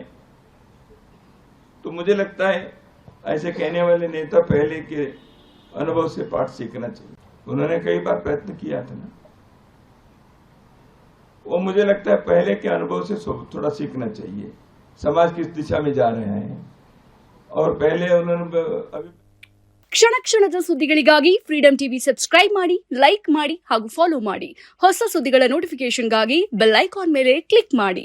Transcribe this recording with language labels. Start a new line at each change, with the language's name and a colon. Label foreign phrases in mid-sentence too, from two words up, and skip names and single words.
Hindi: तो मुझे लगता है ऐसे कहने वाले नेता पहले के अनुभव से पाठ सीखना चाहिए। उन्होंने कई बार प्रयत्न किया था ना, वो मुझे लगता है पहले के अनुभव से थोड़ा सीखना चाहिए। समाज किस दिशा में जा रहे हैं और पहले उन्होंने अभी
Kannada: ಕ್ಷಣ ಕ್ಷಣದ ಸುದ್ದಿಗಳಿಗಾಗಿ ಫ್ರೀಡಂ ಟಿವಿ ಸಬ್ಸ್ಕ್ರೈಬ್ ಮಾಡಿ, ಲೈಕ್ ಮಾಡಿ ಹಾಗೂ ಫಾಲೋ ಮಾಡಿ. ಹೊಸ ಸುದ್ದಿಗಳ ನೋಟಿಫಿಕೇಶನ್ಗಾಗಿ ಬೆಲ್ ಐಕಾನ್ ಮೇಲೆ ಕ್ಲಿಕ್ ಮಾಡಿ.